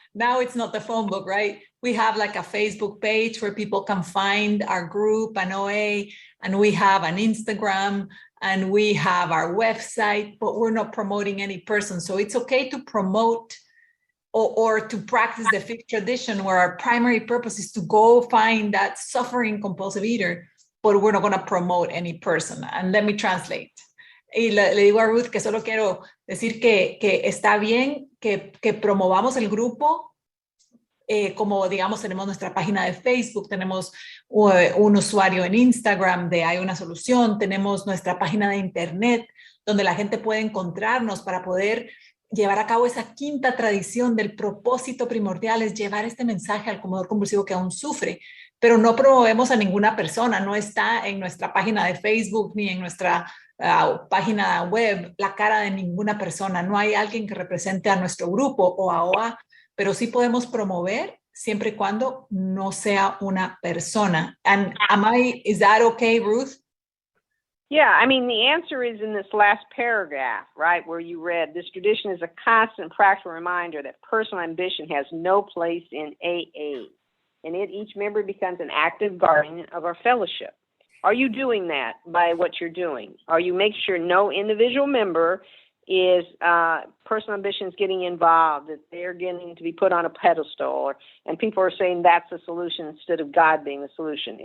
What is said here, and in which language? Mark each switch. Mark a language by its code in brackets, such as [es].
[en] Now it's not the phone book, right? We have like a Facebook page where people can find our group and OA, and we have an Instagram, and we have our website, but we're not promoting any person. So it's okay to promote or to practice the fifth tradition where our primary purpose is to go find that suffering compulsive eater, but we're not going to promote any person. And let me translate. [es] Y le digo a Ruth que solo quiero decir que está bien que promovamos el grupo, como digamos tenemos nuestra página de Facebook, tenemos un usuario en Instagram de Hay una Solución, tenemos nuestra página de internet donde la gente puede encontrarnos para poder llevar a cabo esa quinta tradición del propósito primordial es llevar este mensaje al comedor compulsivo que aún sufre, pero no promovemos a ninguna persona, no está en nuestra página de Facebook ni en nuestra página web la cara de ninguna persona, no hay alguien que represente a nuestro grupo o a OA, pero sí podemos promover siempre y cuando no sea una persona. [en] And is that okay, Ruth? Yeah, I mean, the answer is in this last paragraph, right, where you read, this tradition is a constant practical reminder that personal ambition has no place in AA, and each member becomes an active guardian of our fellowship. Are you doing that by what you're doing? Are you making sure no individual member is personal ambitions getting involved, that they're getting to be put on a pedestal, and people are saying that's the solution instead of God being the solution?